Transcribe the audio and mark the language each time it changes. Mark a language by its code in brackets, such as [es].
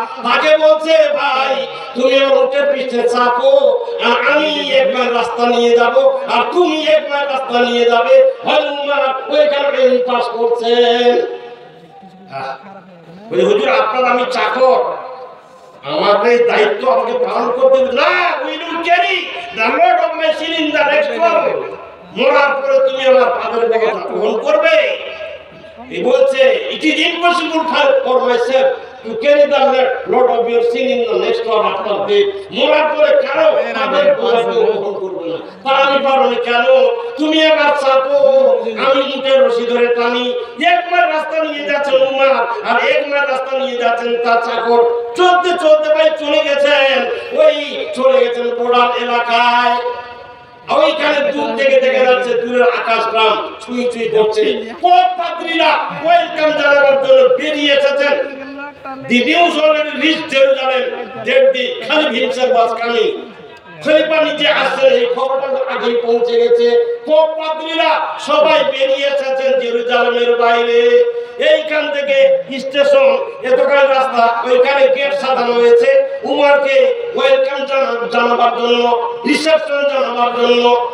[bn] তাকে বলছে ভাই তুমি উটের পিঠে চাপো আর আমি এক মাইল রাস্তা নিয়ে যাব আর তুমি এক মাইল রাস্তা নিয়ে যাবে। হযরত ওইখানে পাস করছেন। বলে হুজুর আপনার আমি চাকর, আমার এই দায়িত্ব আমাকে পালন করতে হবে। [en] না, we will carry the load of my sin in the next world. [bn] মরার পরে তুমি আমার পাপের বোঝা বহন করবে। এই বলছে [en] it is impossible for myself to carry the load of your sin in the next world after death. [bn] মরার পরে কেন পাপের বোঝা বহন করবে না? তা আমি পারবো না। কেন? তুমি এবার চাপো, আমি উটের রশি ধরে টানি। এক মাইল রাস্তা নিয়ে যাচ্ছেন উমর আর এক মাইল রাস্তা নিয়ে যাচ্ছেন তার চাকর। চলতে ভাই চলে গেছেন বর্ডার এলাকায়। ওইখানে দূর থেকে দেখা যাচ্ছে দূরের আকাশ গ্রাম ছুঁই করছে। পাদ্রীরা ওয়েলকাম জানাবার জন্য বেরিয়ে এসেছেন। [en] The news already reached Jerusalem that the Caliph himself was coming. [bn] খলিফা নিজে আসছেন, এই খবরটা আগেই পৌঁছে গেছে। পাদ্রীরা সবাই বেরিয়ে এসেছেন জেরুজালেমের বাইরে। এইখান থেকে স্টেশন এতখানি রাস্তা, ওইখানে গেট সাজানো হয়েছে উমরকে ওয়েলকাম জানাবার জন্য, রিসেপশন জানাবার জন্য।